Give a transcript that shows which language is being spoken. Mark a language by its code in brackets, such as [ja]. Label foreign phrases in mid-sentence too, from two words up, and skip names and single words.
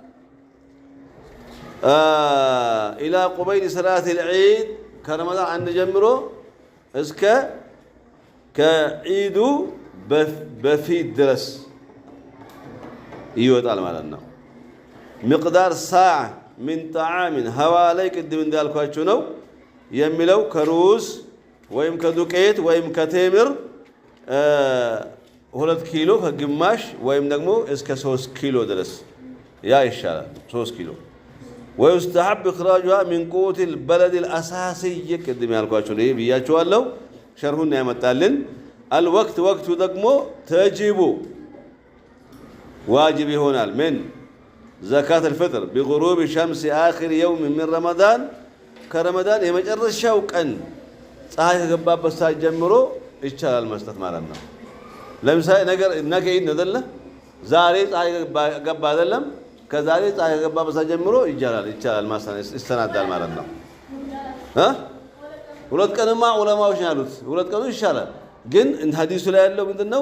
[ar] إلى قبيل صلاة العيد [am] ከረመዳን አንድ ጀምሮ እስከ ከዒዱ በፊት ድረስ ይወጣል ማለት ነው። [ar] مقدار صاع من طعام [am] ሐዋላይ ቅድም እንዳልኳችሁ ነው የሚለው ከሩዝ ወይም ከዱቄት ወይም ከቴምር 2 ኪሎ ከግማሽ ወይም ደግሞ እስከ 3 ኪሎ ድረስ ያ ይሻላል። 3 ኪሎ [ar] ويستحب إخراجها من قوت البلد الأساسي [am] ቅድም ያልኳችሁ ነው ብያችኋለሁ። ሸርሁን ያመጣልን አልወቅት ወቅቱ ደግሞ ተጅቡ ዋጅብ ይሆናል ምን ዘካት [ar] الفطر بغروب شمس آخر يوم من رمضان [am] ከረመዳን የመጨረሻው ቀን ፀሐይ ከገባበት ሰዓት ጀምሮ ይቻላል መስጠት ማለት ነው። ለምሳሌ ነገ ኢድ ነው አይደለ? ዛሬ ፀሐይ ገባ አይደለም? ከዛሬ ፀሐይ ከገባበት ሰዓት ጀምሮ ይቻላል ማሳነስ ይስተናዳል ማለት ነው። ሁለት ቀንማ ዑለማዎች ያሉት 2 ቀኑ ይሻላል። ግን ሐዲሱ ላይ ያለው ምንድነው?